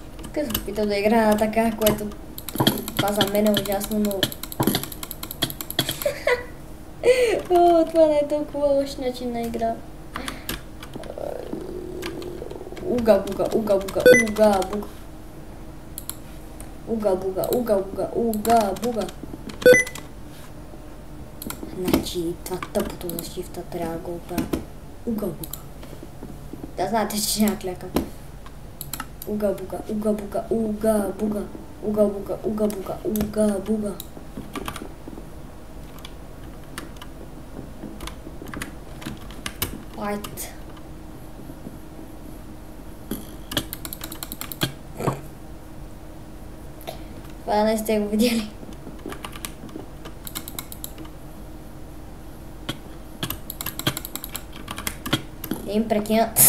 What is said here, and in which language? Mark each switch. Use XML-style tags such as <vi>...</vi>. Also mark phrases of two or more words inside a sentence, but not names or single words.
<bg>Тук се опитам да играя на така, което това за мен е ужасно, но... О, това не е толкова лош начин на игра. Уга буга, уга буга, уга буга. Уга буга, уга буга, уга буга. Значи това тъпото за шифта трябва да го оправя. Уга буга. Да знаете, че ще клякам. Уга буга, уга буга, уга буга. Уга буга, уга буга, уга буга. White. Това не сте го видели. Им прекинат.</bg>